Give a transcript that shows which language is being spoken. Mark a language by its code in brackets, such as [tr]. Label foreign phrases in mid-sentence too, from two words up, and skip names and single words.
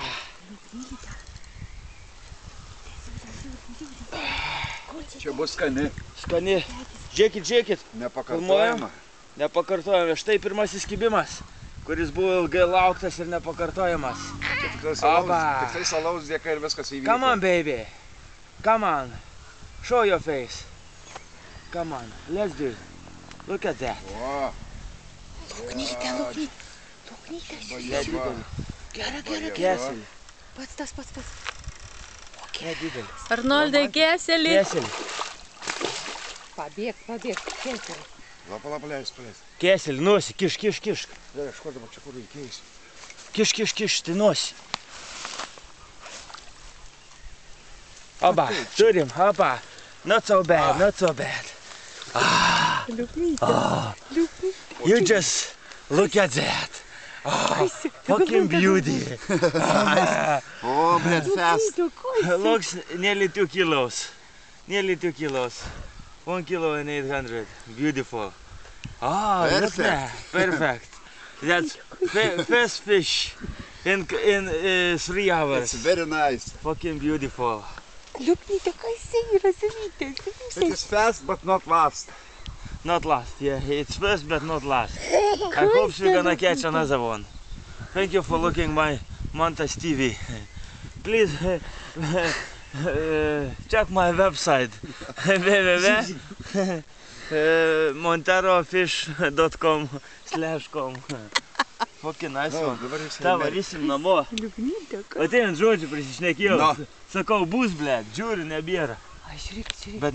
[lt] Čia bus skani. Skani. Žiūrėkit. Nepakartojama. Nepakartojama. Štai pirmasis kibimas, kuris buvo ilgai lauktas ir nepakartojamas. Tikrai salaus dėka ir viskas įvyko. [en] Come on, baby. Come on. Show your face. Come on. Let's do it. Look at that. O. [lt] Lūknytė. Gera. Keselį. Pats. Nedidelį. Arnoldai, keselį. Keselį. Pabėg, keselį. Lapa, leis. Keselį, nosi, kišk. Dar aš kodama čia kur reikės. Kišk, tai nosi. Oba, turim, oba. [en] Not so bad. You just look at that. Fucking beauty. [lt] O, blėt, [en] fest. Looks nearly 2 kilos. 1 kilo and 800. Beautiful. Look there. Perfect. That's first fish in 3 hours. It's very nice. Fucking beautiful. [lt] Liūknytė, kas yra, savytė. [en] It is fast but not last. Not last, yeah. It's first but not last. I hope we're gonna catch another one. Thank you for looking my Montas TV. Please check my website www.monterofish.com/com. Fucking nice one. [lt] Ta, varysim namo. Liūknytė, kas? Ateinant žodžių prisišnekėjau. Sakau, bus, blėt, žiūriu, nebėra. Žiūrėk.